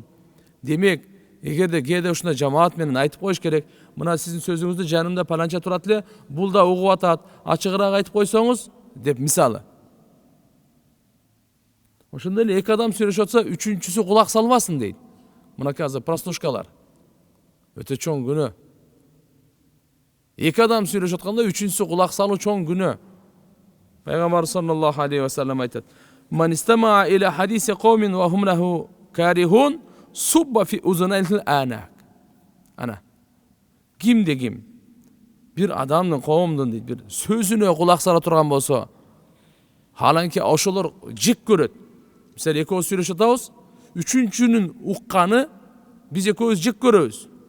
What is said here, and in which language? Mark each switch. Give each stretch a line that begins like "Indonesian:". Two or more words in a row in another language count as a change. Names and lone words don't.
Kyrgyz: Демек, эгерде кээде ушундай жамаат менен айтып коюш керек, мына сиздин сөзүңүздү жанымда паланча турат эле, бул да угуп атат, ачыгыраак айтып койсоңуз, деп мисалы. Ошондой эле эки адам сүйлөшүп атса, үчүнчүсү кулак салбасын дейт. Мынакей азыр прослушкалар. Өтө чоң күнөө. Эки адам сүйлөшүп атканда үчүнчүсү кулак салуу чоң күнөө.
Arabic: Пайгамбар صلى الله عليه وسلم айтат: "من استمع إلى حديث قوم وهم له كارهون صب في أذنيه الآنك."
Kyrgyz: Ана. Кимде ким бир адамдын, коомдун дейт, бир сөзүнө кулак сала турган болсо, халанки ошолор жек көрөт. Мисалы, экөөбүз сүйлөшүп атабыз, үчүнчүнүн укканы биз экөөбүз жек көрөбүз.